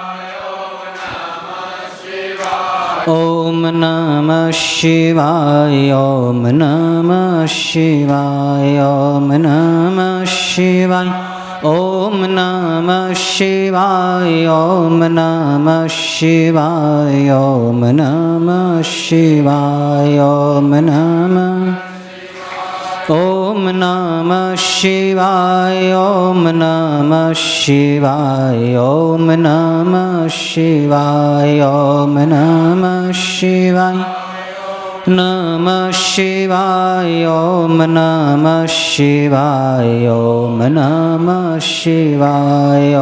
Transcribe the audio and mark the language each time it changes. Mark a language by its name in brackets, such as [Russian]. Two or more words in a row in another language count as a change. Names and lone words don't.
[Sanskrit] ॐ नमः शिवाय ॐ नमः शिवाय ॐ नमः शिवाय ॐ नमः शिवाय ॐ नमः शिवाय ॐ नमः शिवाय ॐ नमः ॐ ઓમ નમઃ શિવાય. ઓમ નમઃ શિવાય. ઓમ નમઃ શિવાય. ઓમ નમઃ શિવાય. નમઃ શિવાય. ઓમ નમઃ શિવાય. ઓમ નમઃ શિવાય.